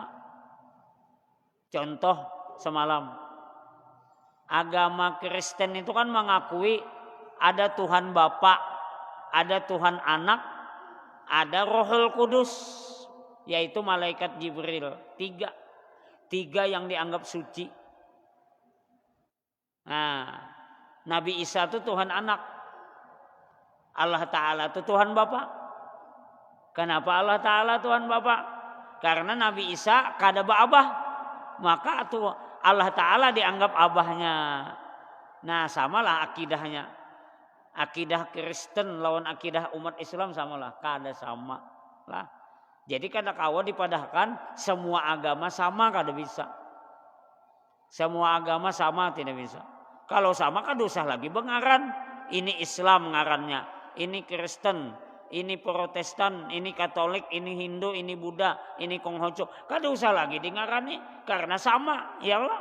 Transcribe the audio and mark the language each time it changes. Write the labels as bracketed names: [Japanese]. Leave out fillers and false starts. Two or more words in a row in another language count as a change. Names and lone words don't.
[Indonesian] Contoh semalam, agama Kristen itu kan mengakui ada Tuhan Bapa, ada Tuhan Anak, ada Rohul Kudus. yaitu malaikat Jibril. Tiga yang dianggap suci. Nah, Nabi Isa itu Tuhan anak, Allah Ta'ala itu Tuhan Bapa. Kenapa Allah Ta'ala Tuhan Bapa? [Banjar] Karena Nabi Isa kada abah, maka tuh Allah Ta'ala dianggap abahnya. [Indonesian] Nah, samalah akidahnya. [Banjar] Akidah Kristen lawan akidah umat Islam samalah, kada sama lah. Jadi kada kawa dipadahkan semua agama sama, kada bisa. [Indonesian] Semua agama sama tidak bisa. [Banjar] Kalau sama kan usah lagi bengaran. Ini Islam ngarannya, ini Kristen, ini Protestan, ini Katolik, ini Hindu, ini Buddha, ini Konghucu. Kada usah lagi di ngarani karena sama, ya Allah.